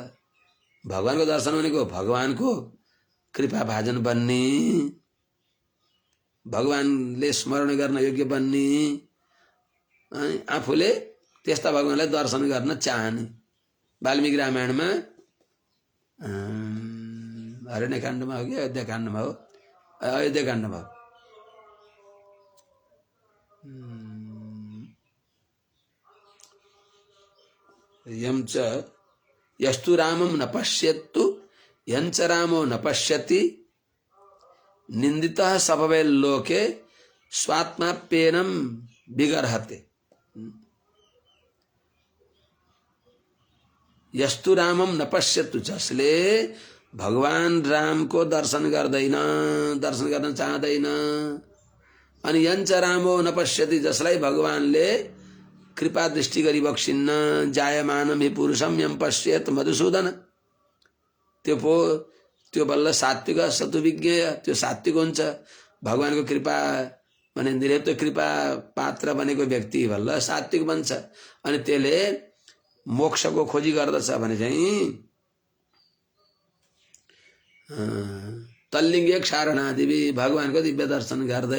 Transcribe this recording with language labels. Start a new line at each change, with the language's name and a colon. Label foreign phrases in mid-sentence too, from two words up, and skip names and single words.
Nepali: भगवानको दर्शन भनेको भगवानको कृपा भाजन बन्ने, भगवानले स्मरण गर्न योग्य बन्ने, आफूले त्यस्ता भगवानलाई दर्शन गर्न चाहने। वाल्मीकि रामायणमा अरण्यकाण्डमा हो कि अयोध्याकाण्डमा हो? अयोध्याकाण्डमा हो।
Sanskrit: यं च यस्तु रामं न पश्येत्तु यञ्च रामो न पश्यति निन्दितः सभवे लोके स्वात्माप्येनं विगर्हते। यस्तु रामं न पश्येत्तु,
Nepali: जसले भगवान राम को दर्शन गर्दैन, दर्शन गर्न चाहदैन, अनि
Sanskrit: यञ्च रामो न पश्यति,
Nepali: जसलाई भगवानले कृपा दृष्टि गरी बक्सिन्न,
Sanskrit: जायमानम हि पुरुषम यम पश्येत मधुसूदन,
Nepali: त्यो बल्ल सात्विक सतुविज्ञ, त्यो सात्विक हुन्छ। भगवानको कृपा माने निरन्तर कृपा पात्र बनेको व्यक्ति बल्ल सात्विक बन्छ। अनि त्यसले मोक्षको खोजी गर्दछ भने चाहिँ
Sanskrit: तल्लिङ्गे क्षारणादिवी,
Nepali: भगवानको दिव्य दर्शन गर्दै।